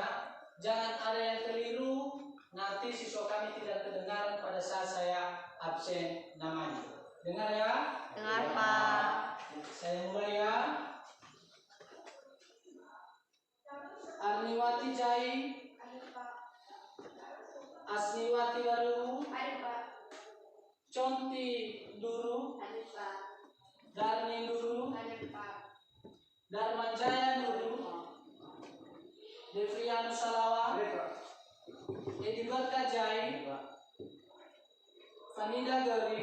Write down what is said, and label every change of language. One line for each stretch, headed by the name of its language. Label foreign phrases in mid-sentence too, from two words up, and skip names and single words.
Indonesian: Jangan ada yang keliru, nanti siswa kami tidak kedengaran pada saat saya absen namanya. Dengar ya? Dengar Pak. Saya mulai ya. Arniwati Jai, Asniwati Baru, Conti Duru, Darni Duru, Darmanjaya Duru, Devrianu Salawa, Edibat Kajai, Fanida Gari,